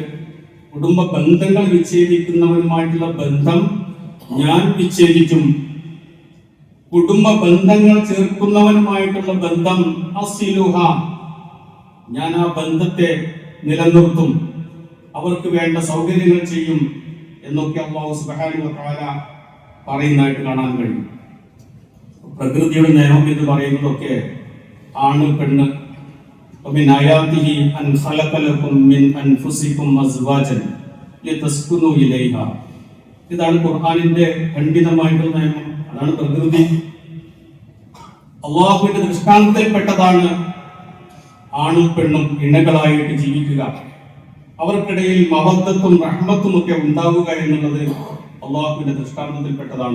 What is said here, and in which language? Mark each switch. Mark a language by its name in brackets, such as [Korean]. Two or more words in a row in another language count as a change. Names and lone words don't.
[Malayalam] കുടുംബ ബന്ധങ്ങൾ വിച്ഛേദിക്കുന്നവരുമായിട്ടുള്ള ബന്ധം ഞാൻ വിച്ഛേദിക്കും, കുടുംബ ബന്ധങ്ങൾ ചേർക്കുന്നവനുമായിട്ടുള്ള ബന്ധം അസിലുഹ, ഞാൻ ആ ബന്ധത്തെ നിലനിർത്തും, അവർക്ക് വേണ്ട സൗകര്യങ്ങൾ ചെയ്യും എന്നൊക്കെ അല്ലാഹു [Arabic] سبحانه وتعالى [Malayalam] പറയുന്നതായിട്ട് കാണാൻ കഴിയും. പ്രകൃതിയുടെ നിയമം എന്ന് പറയുന്നതൊക്കെ ആണ് പെണ്ണ്. [Arabic] ومن آياته أن خلق لكم من أنفسكم أزواجا لتسكنوا إليها. [Malayalam] ഇതാണ് ഖുർആനിന്റെ ഖണ്ഡിതമായിട്ടുള്ള നിയമം. അതാണ് പ്രകൃതി. അള്ളാഹുവിന്റെ ദൃഷ്ടാന്തത്തിൽപ്പെട്ടതാണ് ആണും പെണ്ണും ഇണകളായിട്ട് ജീവിക്കുക, അവർക്കിടയിൽ മവദ്ദത്തും റഹ്മത്തും ഒക്കെ ഉണ്ടാവുക എന്നുള്ളത് അള്ളാഹുവിന്റെ ദൃഷ്ടാന്തത്തിൽപ്പെട്ടതാണ്.